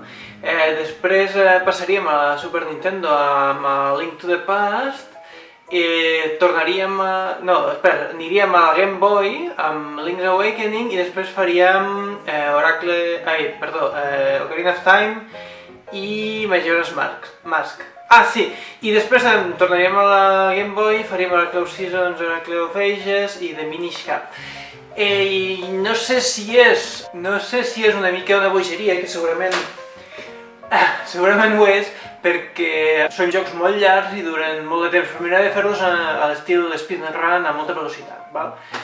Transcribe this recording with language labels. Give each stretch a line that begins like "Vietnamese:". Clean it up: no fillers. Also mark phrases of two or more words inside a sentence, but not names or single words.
Catalan: Després passaríem a la Super Nintendo amb Link to the Past i tornaríem a... no, espera, aniríem a Game Boy amb Link's Awakening i després faríem Ocarina of Time i Majora's Mask. Ah, sí, i després tornaríem a la Game Boy, faríem Oracle of Seasons, Oracle of Ages i The Minish Cap. I no sé si és una mica una bogeria, que segurament ho és, perquè són jocs molt llargs i duren molt de temps, però m'agrada fer-los a l'estil speedrun a molta velocitat, val?